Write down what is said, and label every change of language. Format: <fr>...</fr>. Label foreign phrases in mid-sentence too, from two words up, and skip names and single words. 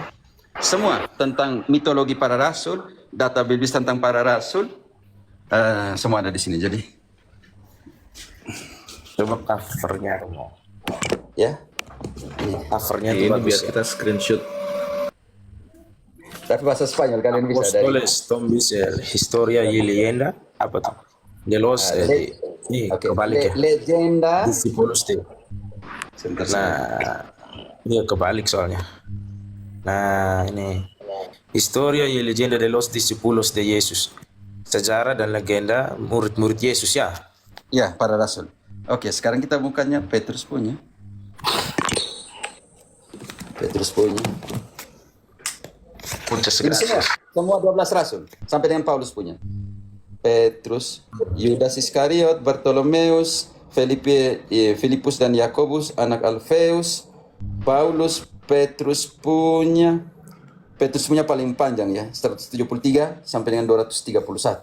<id>Semua tentang mitologi para rasul, data biblis tentang para rasul, semua ada di sini. Jadi, Coba covernya Romo. ya, Covernya itu Ini bagus. biar kita screenshot. tapi bahasa Spanyol kalian bisa dari. Apóstoles, Tom Bissell, Historia y Leyenda, apa tuh? De los, Oke, kebalik ya. legenda. Discípulos de. Sebentar, Nah, iya kebalik soalnya. Nah, ini Historia y Leyenda de los Discípulos de Yesus. Sejarah dan legenda murid-murid Yesus ya. ya, para rasul. Oke, sekarang kita bukanya Petrus punya. Muchas Ini semua 12 rasul sampai dengan Paulus punya. Petrus, Yudas Iskariot, Bartolomeus, Filipus dan Yakobus, anak Alfeus, Paulus, Petrus punya paling panjang ya, 173 sampai dengan 231.</id>